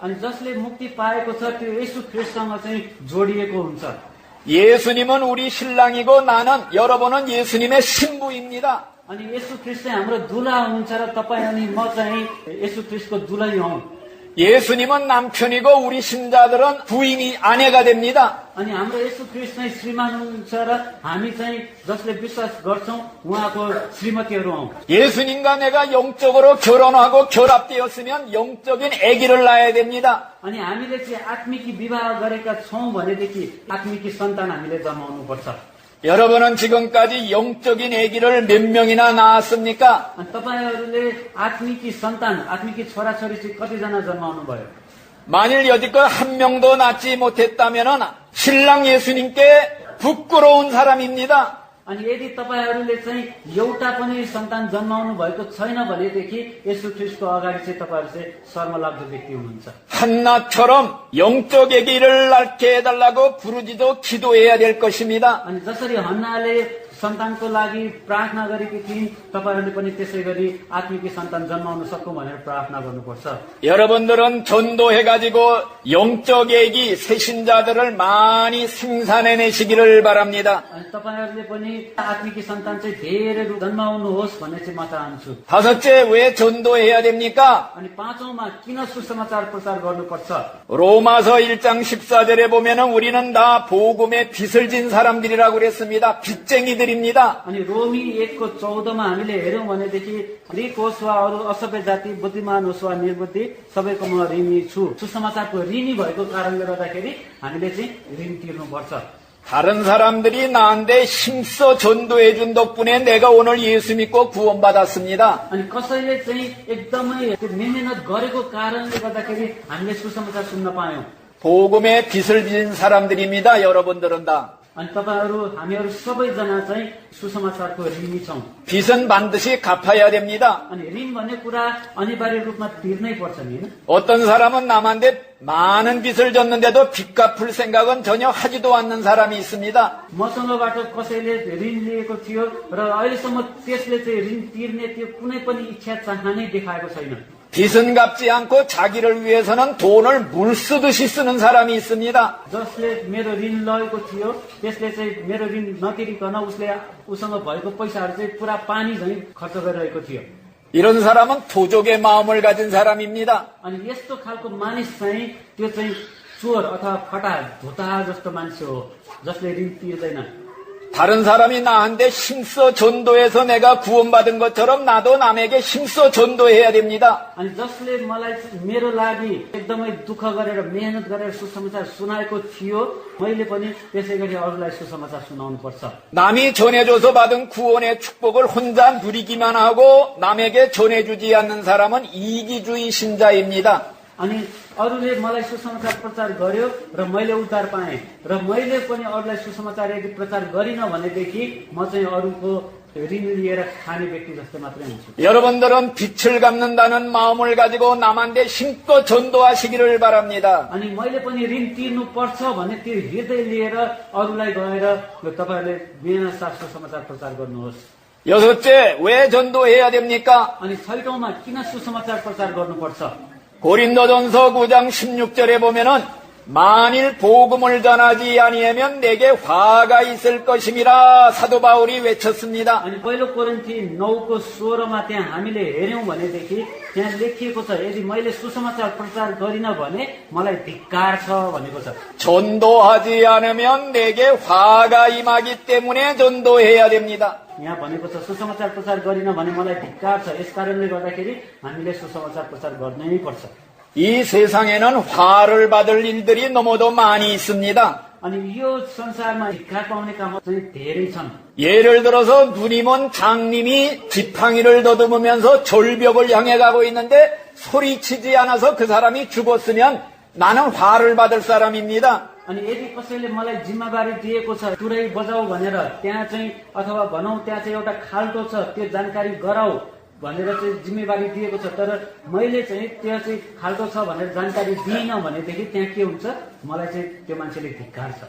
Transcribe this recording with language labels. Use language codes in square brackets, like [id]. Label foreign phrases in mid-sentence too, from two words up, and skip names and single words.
[ne] अनि जसले मुक्ति पाएको छ त्यो येशू ख्रीष्टसँग चाहिँ जोडिएको हुन्छ। [ko] 예수님은 우리 신랑이고 나는 여러분은 예수님의 신부입니다. [ne] अनि येशू ख्रीष्ट चाहिँ हाम्रो दुला हुनुहुन्छ र तपाईँ अनि म चाहिँ येशू ख्रीष्टको दुलै हौं। [ko] 예수님은 남편이고 우리 신자들은 부인이 아내가 됩니다. [ne] अनि हाम्रो येशू ख्रीष्ट चाहिँ श्रीमान हुनुहुन्छ र हामी चाहिँ जसले विश्वास गर्छौं उहाँको श्रीमतीहरू हौं। [ko] 예수님과 내가 영적으로 결혼하고 결합되었으면 영적인 아기를 낳아야 됩니다. [ne] अनि हामीले चाहिँ आत्मिकी विवाह गरेका छौं भनेदेखि आत्मिकी सन्तान हामीले जन्माउनु पर्छ। [ko] 여러분은 지금까지 영적인 아기를 몇 명이나 낳았습니까? [ne] अनि तपाईहरूले आत्मिकी सन्तान आत्मिकी छोराछोरी चाहिँ कतिजना जन्माउनु भयो? [ko] 만일 여지껏 한 명도 낳지 못했다면 신랑 예수님께 부끄러운 사람입니다. [ne] अनि यदि तपाईहरूले चाहिँ एउटा पनि सन्तान जन्माउनु भएको छैन भनेदेखि येशू ख्रीष्टको अगाडि चाहिँ तपाईहरू चाहिँ शर्मलाग्दो व्यक्ति हुनुहुन्छ। [ko] 한나처럼 영적 아기를 낳게 해달라고 부르짖어 기도해야 될 것입니다. [ne] अनि जसरी हन्नाले सन्तानको लागि प्रार्थना गरेकी थिइन् तपाईहरूले पनि त्यसै गरी आत्मिकी सन्तान जन्माउन सकौं भनेर प्रार्थना गर्नुपर्छ। [ko] 여러분들은 전도해가지고 영적 아기 새신자들을 많이 생산해내시기를 바랍니다. [ne] अनि तपाईहरूले पनि आत्मिकी सन्तान चाहिँ धेरै जन्माउनुहोस् भन्ने चाहिँ म चाहन्छु। [ko] 다섯째, 왜 전도해야 됩니까? [ne] अनि पाँचौंमा किन सुसमाचार प्रचार गर्नुपर्छ? [ko] 로마서 1장 14절에 보면은 우리는 다 복음의 빚을 진 사람들이라고 그랬습니다. 빚쟁이들입니다. [ne] अनि रोमी 1को 14मा हामीले हेर्यौं भनेदेखि ग्रीक होस् वा अरू असभ्य जाति बुद्धिमान होस् वा निर्बुद्धि सबैको म ऋणी छु। सुसमाचारको ऋणी भएको कारणले गर्दाखेरि हामीले चाहिँ ऋण तिर्नुपर्छ। [ko] 다른 사람들이 나한테 힘써 전도해준 덕분에 내가 오늘 예수 믿고 구원받았습니다. [ne] अनि कसैले चाहिँ एकदमै मेहनत गरेको कारणले गर्दाखेरि हामीले सुसमाचार सुन्न पायौं। [ko] 복음의 빚을 진 사람들입니다. 여러분들은 다. [ne] अनि हामीहरू सबैजना चाहिँ सुसमाचारको ऋणी छौं। [ko] 빚은 반드시 갚아야 됩니다. [ne] अनि ऋण भन्ने कुरा अनिवार्य रूपमा तिर्नै पर्छ नि। [ko] 어떤 사람은 남한테 많은 빚을 졌는데도 빚 갚을 생각은 전혀 하지도 않는 사람이 있습니다. [ne] मसँगबाट कसैले ऋण लिएको थियो र अहिलेसम्म त्यसले चाहिँ ऋण तिर्ने त्यो कुनै पनि इच्छा चाहनै देखाएको छैन। [ko] 빚은 갚지 않고 자기를 위해서는 돈을 물 쓰듯이 쓰는 사람이 있습니다. [ne] जसले मेरो ऋण लगेको थियो त्यसले चाहिँ मेरो ऋण नतिरिकन उसँग भएको पैसाहरू चाहिँ पुरा पानी झैं खर्च गरिरहेको थियो। [ko] 이런 사람은 도적의 마음을 가진 사람입니다. [ne] अनि यस्तो खालको मानिस चाहिँ त्यो चाहिँ चोर अथवा फटा धोता जस्तो मान्छे हो जसले ऋण तिर्दैन। [ko] 다른 사람이 나한테 힘써 전도해서 내가 구원받은 것처럼 나도 남에게 힘써 전도해야 됩니다. [ne] अनि जसले मलाई मेरो लागि एकदमै दुःख गरेर मेहनत गरेर सुसमाचार सुनाएको थियो मैले पनि त्यसै गरी अरूलाई सुसमाचार सुनाउनु पर्छ। [ko] 남이 전해줘서 받은 구원의 축복을 혼자 누리기만 하고 남에게 전해주지 않는 사람은 이기주의 신자입니다. [ne] अनि अरूले मलाई सुसमाचार प्रचार गर्यो र मैले उद्धार पाएँ र मैले पनि अरूलाई सुसमाचार यदि प्रचार गरिन भनेदेखि म चाहिँ अरूको ऋण लिएर खाने व्यक्ति जस्तो मात्रै हुन्छु। [ko] 여러분들은 빚을 갚는다는 마음을 가지고 남한테 힘껏 전도하시기를 바랍니다. [ne] अनि मैले पनि ऋण तिर्नु पर्छ भन्ने त्यो हृदय लिएर अरूलाई गएर तपाईहरुले बिना साथ सुसमाचार प्रचार गर्नुहोस्। [ko] 여섯째, 왜 전도해야 됩니까? [ne] अनि छैटौंमा किन सुसमाचार प्रचार गर्नुपर्छ? [ko] 고린도전서 9장 16절에 보면은 만일 복음을 전하지 아니하면 내게 화가 있을 것임이라 사도 바울이 외쳤습니다. [ne] अनि पहिलो कोरिन्थी 9को 16मा त्यहाँ हामीले हेर्यौं भनेदेखि त्यहाँ लेखिएको छ यदि मैले सुसमाचार प्रचार गरिन भने मलाई धिक्कार छ भनेको छ। [ko] 전도하지 않으면 내게 화가 임하기 때문에 전도해야 됩니다. [ne] यहाँ भनेको छ सुसमाचार प्रचार गरिन भने मलाई धिक्कार छ यसकारणले गर्दाखेरि हामीले सुसमाचार प्रचार गर्नै पर्छ। [ko] 이 세상에는 화를 받을 일들이 너무도 많이 있습니다. [ne] अनि यो संसारमा धिक्कार पाउने काम चाहिँ धेरै छन्। [ko] 예를 들어서 누님은 장님이 지팡이를 더듬으면서 절벽을 향해 가고 있는데 소리치지 않아서 그 사람이 죽었으면 나는 화를 받을 사람입니다. [ne] अनि यदि कसैले मलाई जिम्मेवारी दिएको छ तुरै बजाऊ भनेर त्यहाँ चाहिँ अथवा भनौं त्यहाँ चाहिँ एउटा खाल्टो छ त्यो जानकारी गराऊ भनेर चाहिँ जिम्मेवारी दिएको छ तर मैले चाहिँ त्यहाँ चाहिँ खाल्टो छ भनेर जानकारी दिइनँ भनेदेखि त्यहाँ के हुन्छ मलाई चाहिँ त्यो मान्छेले धिक्कार छ।